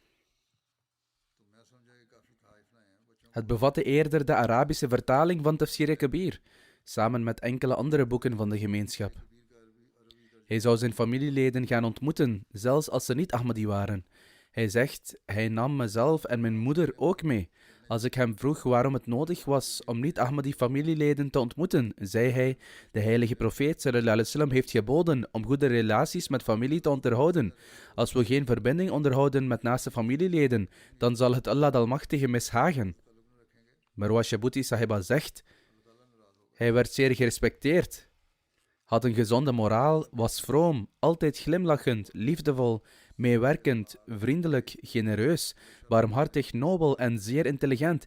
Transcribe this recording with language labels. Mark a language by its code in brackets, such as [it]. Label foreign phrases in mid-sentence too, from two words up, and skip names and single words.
[nl] Het bevatte eerder de Arabische vertaling van Tafsir Kabir, samen met enkele andere boeken van de gemeenschap. Hij zou zijn familieleden gaan ontmoeten, zelfs als ze niet Ahmadi waren. Hij zegt, hij nam mezelf en mijn moeder ook mee. Als ik hem vroeg waarom het nodig was om niet-Ahmadi familieleden te ontmoeten, zei hij, de heilige profeet [ar] صلى الله عليه وسلم [nl] heeft geboden om goede relaties met familie te onderhouden. Als we geen verbinding onderhouden met naaste familieleden, dan zal het Allah de Almachtige mishagen. Marwa Shabuti Sahiba zegt, hij werd zeer gerespecteerd, had een gezonde moraal, was vroom, altijd glimlachend, liefdevol, meewerkend, vriendelijk, genereus, barmhartig, nobel en zeer intelligent.